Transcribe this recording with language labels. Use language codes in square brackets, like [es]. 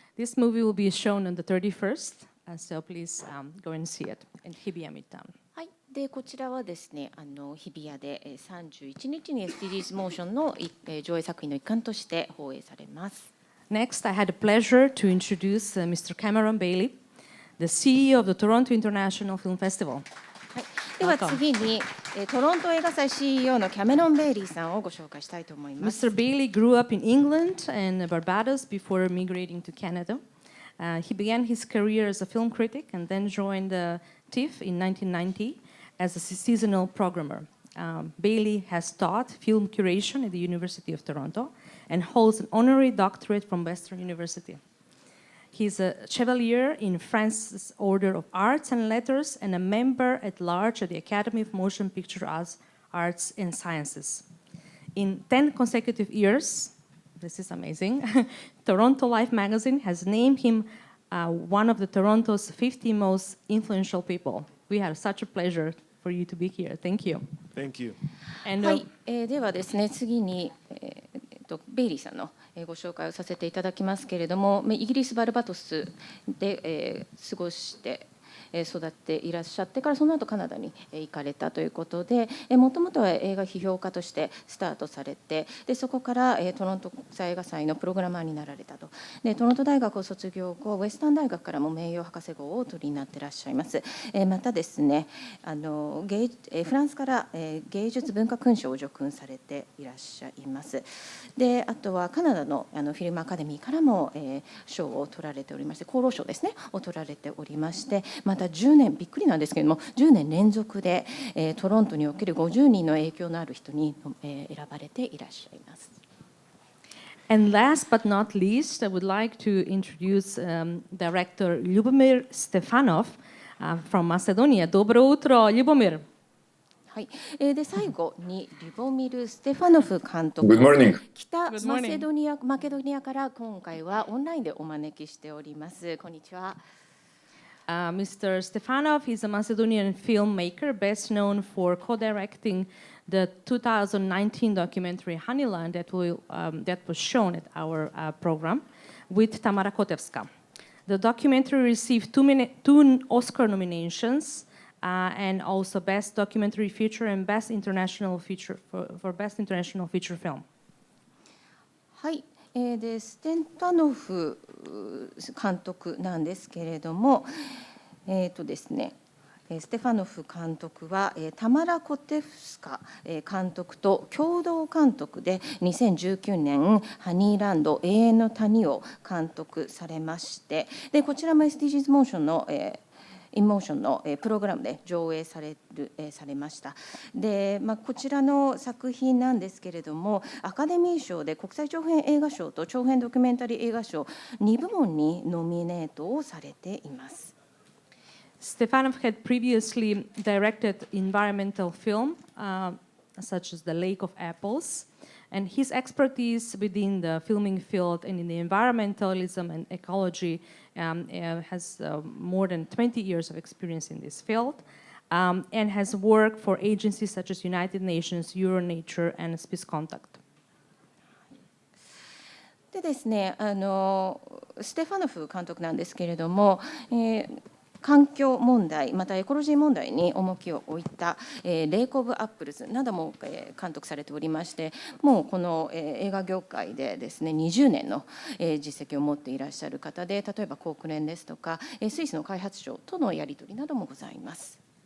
[en] This movie will be shown on the 31st, so please go and see it in Hibiya Midtown. [ja] はい、でこちらはですね、日比谷で31日に SDGs モーションの上映作品の一環として放映されます。 [en] Next, I had the pleasure to introduce Mr. Cameron Bailey, the CEO of the Toronto International Film Festival. [ja] はい、では次にトロント映画祭 CEO のキャメロン・ベイリーさんをご紹介したいと思います。 [en] Mr. Bailey grew up in England and Barbados before migrating to Canada. He began his career as a film critic and then joined TIFF in 1990 as a seasonal programmer. Bailey has taught film curation at the University of Toronto and holds an honorary doctorate from Western University. He's a Chevalier in France's Order of Arts and Letters and a member at large at the Academy of Motion Picture Arts and Sciences. In 10 consecutive years, this is amazing, Toronto Life magazine has named him one of the Toronto's 50 most influential people. We had such a pleasure for you to be here. Thank you. Thank you. And, [ja] はい、ではですね、次に、ベイリーさんのご紹介をさせていただきますけれども、イギリス・バルバトスで過ごして育っていらっしゃってから、その後カナダに行かれたということで、もともとは映画批評家としてスタートされて、でそこからトロント国際映画祭のプログラマーになられたと。でトロント大学を卒業後、ウェスタン大学からも名誉博士号をお取りになっていらっしゃいます。またですね、フランスから芸術文化勲章を受勲されていらっしゃいます。であとはカナダのフィルムアカデミーからも賞を取られておりまして、厚労省ですねを取られておりまして、また10年、びっくりなんですけれども、10年連続でトロントにおける50人の影響のある人に選ばれていらっしゃいます。 [en] And last but not least, I would like to introduce director Ljubomir Stefanov from Macedonia. [ru] Доброе утро, Ljubomir. [ja] はい、で最後にリュボミル・ステファノフ監督、北マケドニアから今回はオンラインでお招きしております。こんにちは。 [en] Mr. Stefanov is a Macedonian filmmaker best known for co-directing the 2019 documentary Happy Land that was shown at our program with Tamara Kotevska. The documentary received two Oscar nominations and also Best Documentary Feature and Best International Feature for Best International Feature Film. [ja] はい、でステファノフ監督なんですけれども、ですね、ステファノフ監督はタマラ・コテフスカ監督と共同監督で2019年ハニーランド永遠の谷を監督されまして、でこちらも SDGs モーションのインモーションのプログラムで上映されました。で、こちらの作品なんですけれども、アカデミー賞で国際長編映画賞と長編ドキュメンタリー映画賞2部門にノミネートをされています。 [en] Stefanov had previously directed environmental film such as The Lake of Apples, and his expertise within the filming field and in the environmentalism and ecology has more than 20 years of experience in this field, and has worked for agencies such as United Nations, Euronature, and Space Contact. [ja] でですね、ステファノフ監督なんですけれども、環境問題またエコロジー問題に重きを置いたレイク・オブ・アップルズなども監督されておりまして、もうこの映画業界でですね20年の実績を持っていらっしゃる方で、例えば国連ですとかスイスの開発省とのやり取りなどもございます。